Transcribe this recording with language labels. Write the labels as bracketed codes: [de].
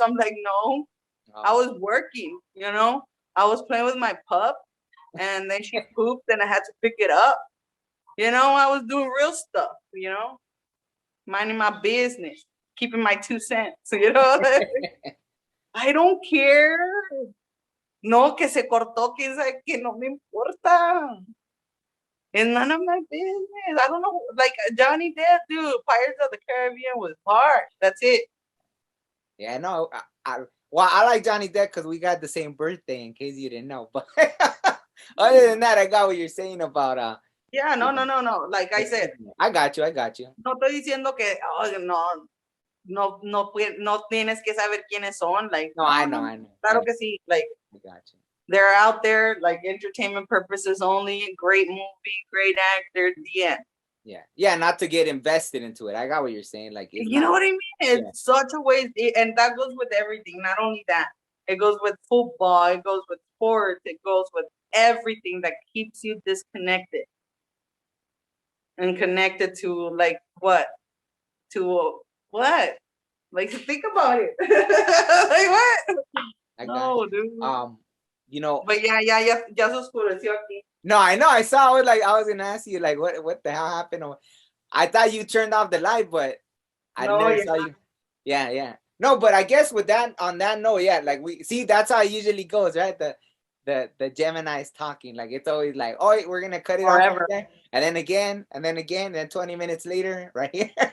[en] I'm like, no, I was working, I was playing with my pup, and then she pooped and I had to pick it up. I was doing real stuff, minding my business, keeping my 2 cents, I don't care. [es] No, que se cortó, quién sabe, que no me importa. [en] It's none of my business. I don't know, like, Johnny Depp, dude, Pirates of the Caribbean was hard. That's it. Yeah, no, I like Johnny Depp because we got the same birthday, in case you didn't know. But other than that, I got what you're saying about yeah, no. Like I said, I got you. [es] No estoy diciendo que no tienes que saber quiénes son. [en] Like, no, I know. [es] Claro que sí. Like, [en] I got you. They're out there, like, entertainment purposes only. Great movie, great actor. The end. Yeah, not to get invested into it. I got what you're saying. Like, you know what I mean? It's such a waste, and that goes with everything. Not only that, it goes with football. It goes with sports. It goes with everything that keeps you disconnected and connected to, like, what? To what? Like, think about it. Like, what? No, dude. [es] But ya se oscureció aquí. [en] No, I know. I saw it. Like, I was gonna ask you, like, what the hell happened? I thought you turned off the light, but I never saw you. Yeah. No, but I guess on that note, yeah, like, we see, that's how it usually goes, right? The Gemini's talking, like, it's always like, oh, we're gonna cut it off right there, and then again, and then 20 minutes later, right here.